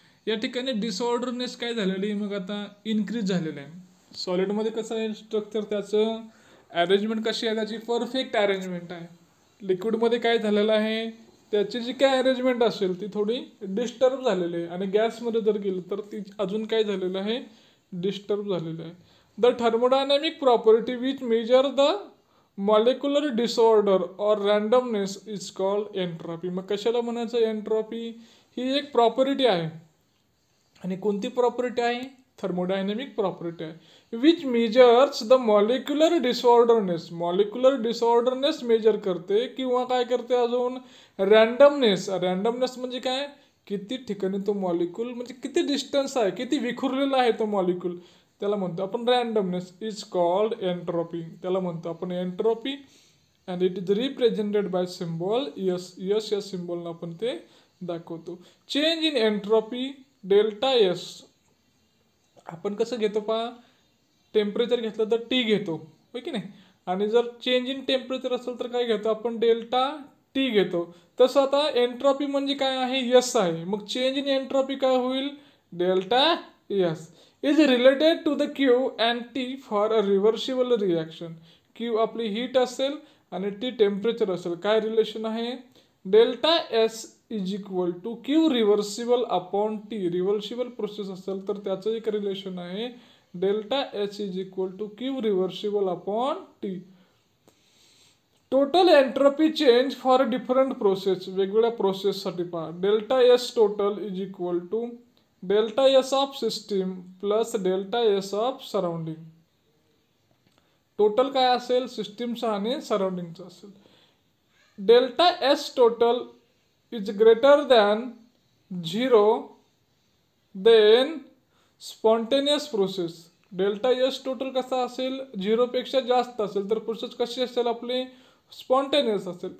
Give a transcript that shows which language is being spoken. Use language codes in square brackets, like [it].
[mr] या ठिकाणी डिसऑर्डरनेस काय झालेली आहे? मग आता इन्क्रीज झालेलं आहे. सॉलिडमध्ये कसं आहे स्ट्रक्चर, त्याचं अरेंजमेंट कशी आहे? त्याची परफेक्ट अरेंजमेंट आहे. लिक्विडमध्ये काय झालेलं आहे? त्याची जी काय अरेंजमेंट असेल ती थोडी डिस्टर्ब झालेली आहे, आणि गॅसमध्ये जर गेलं तर ती अजून काय झालेलं आहे? डिस्टर्ब झालेलं आहे. [en] The thermodynamic property which measure the molecular disorder और randomness is called entropy. [mr] मग कशाला म्हणायचं एंट्रॉपी? ही एक प्रॉपर्टी आहे. आणि कोणती प्रॉपर्टी आहे? थर्मोडायनॅमिक प्रॉपर्टी आहे. [en] Which measures the molecular disorderness. [mr] Molecular disorderness major करते, किंवा काय करते अजून? रँडमनेस. रँडमनेस म्हणजे काय? किती ठिकाणी तो मॉलिक्यूल, म्हणजे किती डिस्टन्स आहे, किती विखुरलेला आहे तो मॉलिक्यूल, त्याला म्हणतो आपण रँडमनेस. [en] Is called entropy. [mr] त्याला म्हणतो आपण entropy. [en] And it is represented by symbol yes. [mr] Yes या सिम्बॉलनं आपण ते दाखवतो. [en] Change in entropy delta S. [mr] आपण कसं घेतो? पहा, टेम्परेचर घेतलं तर टी घेतो, हो की नाही? आणि जर चेंज इन टेम्परेचर असेल तर काय घेतो आपण? डेल्टा टी घेतो. तसं आता एंट्रॉपी म्हणजे काय आहे? यस आहे. मग चेंज इन एंट्रॉपी काय होईल? [en] Delta S is related to the Q and T for a reversible reaction. [mr] Q आपली हीट असेल आणि टी टेम्परेचर असेल. काय रिलेशन आहे? [en] Delta S is equal to Q reversible upon T. Reversible process [mr] असेल तर त्याचं एक रिलेशन आहे [en] Delta S is equal to Q reversible upon T. Total entropy change for different process. [mr] वेगवेगळ्या प्रोसेससाठी पहा. [en] Delta S total is equal to delta S of system plus delta S of surrounding. [mr] Total काय असेल सिस्टीमचा आणि सराउंडिंगचा असेल. [en] Delta S total is greater than 0 then spontaneous process. [mr] Delta S total कसा असेल 0 पेक्षा जास्त असेल तर प्रोसेस कशी असेल आपली स्पॉन्टेनियस असेल.